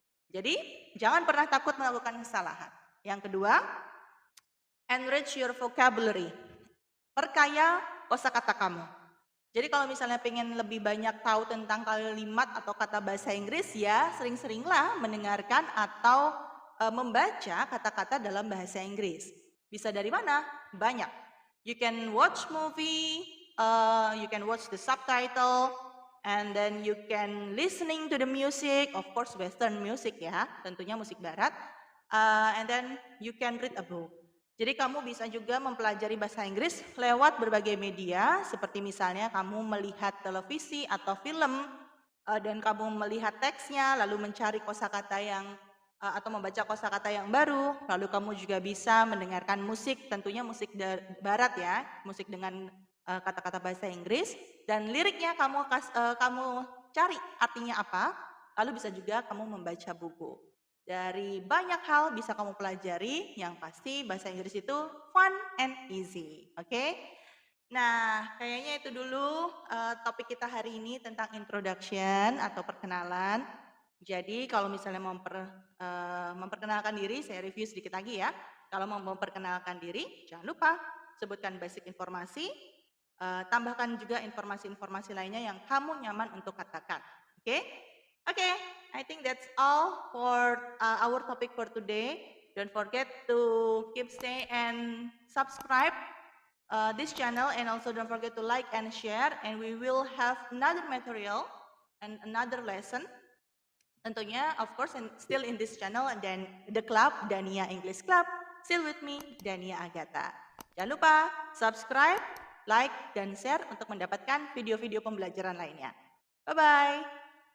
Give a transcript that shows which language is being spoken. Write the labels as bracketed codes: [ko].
[id] Jadi jangan pernah takut melakukan kesalahan. Yang kedua, [en] enrich your vocabulary. [id] Perkaya kosakata kamu. Jadi kalau misalnya pengen lebih banyak tahu tentang kalimat atau kata bahasa Inggris, ya sering-seringlah mendengarkan atau membaca kata-kata dalam bahasa Inggris. Bisa dari mana? [en] Banyak. You can watch movie, you can watch the subtitle, and then you can listening to the music, of course Western music ya, [id] tentunya musik barat, [en] and then you can read a book. [id] Jadi kamu bisa juga mempelajari bahasa Inggris lewat berbagai media, seperti misalnya kamu melihat televisi atau film, dan kamu melihat teksnya, lalu mencari kosakata yang atau membaca kosakata yang baru, lalu kamu juga bisa mendengarkan musik, tentunya musik barat ya, musik dengan kata-kata bahasa Inggris, dan liriknya kamu cari artinya apa, lalu bisa juga kamu membaca buku. Dari banyak hal bisa kamu pelajari, yang pasti bahasa Inggris itu [en] fun and easy, [id] oke? Nah, kayaknya itu dulu topik kita hari ini tentang introduction atau perkenalan. Jadi kalau misalnya memperkenalkan diri, saya review sedikit lagi ya. Kalau mau memperkenalkan diri, jangan lupa sebutkan basic informasi, tambahkan juga informasi-informasi lainnya yang kamu nyaman untuk katakan. Oke? [en] Oke, I think that's all for our topic for today. Don't forget to keep stay and subscribe this channel, and also don't forget to like and share, and we will have another material and another lesson tentunya, of course, and still in this channel, dan the club, Dania English Club, still with me, Dania Agatha. [id] Jangan lupa subscribe, like, dan share untuk mendapatkan video-video pembelajaran lainnya. Bye-bye.